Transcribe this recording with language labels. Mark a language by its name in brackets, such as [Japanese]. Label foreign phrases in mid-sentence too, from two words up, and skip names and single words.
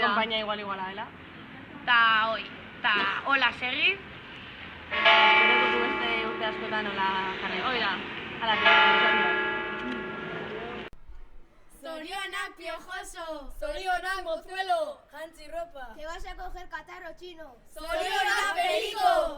[Basque] konpainia iguala dela. Ta hola segi. Gero dugu beste urte askotan hola jarraitzen. Oida. Zorionak, Piojoso. Zorionak, Mozuelo. Jantzi ropa. [Spanish] Te vas a coger catarro chino. [Basque] Zorionak, Periko.